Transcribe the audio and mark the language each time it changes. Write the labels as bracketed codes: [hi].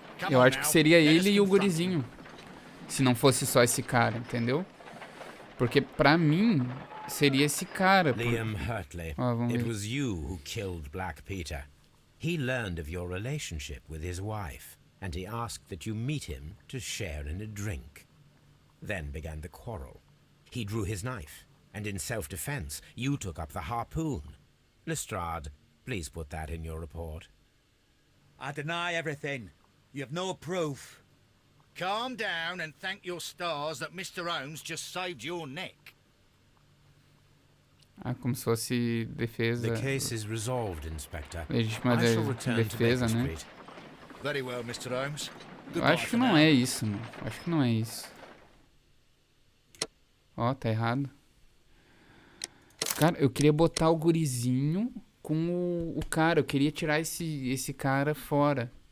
[pt] Eu acho que seria ele e o gurizinho, se não fosse só esse cara, entendeu? Porque pra mim seria esse cara. [en] Liam Hurtley, it was you who killed Black Peter. He learned of your relationship with his wife, and he asked that you meet him to share in a drink. Then began the quarrel. He drew his knife, and in self-defense, you took up the harpoon. Lestrade, please put that in your report. I deny everything. You have no proof. Calm down and thank your stars that Mr. Holmes just saved your neck. [pt] Como se fosse defesa. [en] The case is resolved, Inspector. [pt] Legítima defesa, né? [en] Very well, Mr. Holmes. [pt] Eu acho que não é isso, mano. Acho que não é isso. Ó, tá errado. Cara, eu queria botar o gurizinho com o cara. Eu queria tirar esse cara fora.